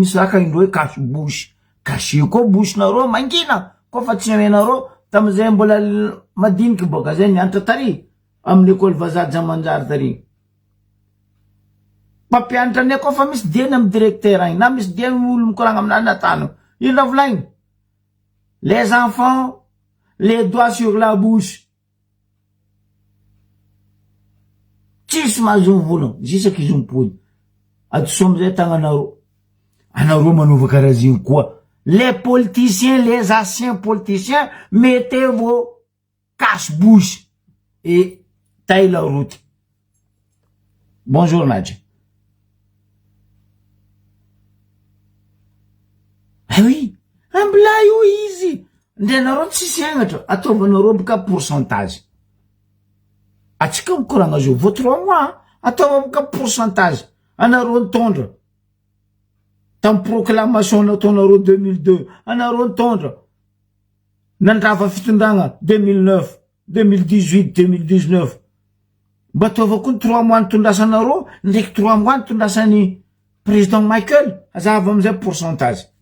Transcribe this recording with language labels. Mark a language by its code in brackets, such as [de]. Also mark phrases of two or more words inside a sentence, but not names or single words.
[mg] misy raka indro hoe [fr] cache bouche caché [mg] koa bouche nareo mangina koa fa tsy amenareo tamizay mbola madiniky boka zay nianatra tary amin'ny école vazaha Jamanjary tary mampianatra anay koa fa misy dieny amy directeur agny na misy dieny olo mikoragna aminany natano ino raha volaigny [fr] les enfants les doigts sur la bouche [mg] tsisy mahazo volagna zisaky izy mipody adoso amizay anareo manova karaha zegny koa [fr] les politiciens les anciens politiciens mettez vos cache-bouche et taille la route. Bonjour Nadja. Ah oui, [mg] ambla io izy ndenareo tsisy agnatra ataovanareo boka pourcentage atsika mikoragna zao vao 3 mois ataova boka pourcentage anareo nitondra tam proclamation nataonareo 2002 anareo nitondra nandrava fitondragna 2009 2018 2019 mba ataova koa 3 mois nitondrasanareo ndraiky 3 mois nitondrasany président Michael azahava amizay pourcentage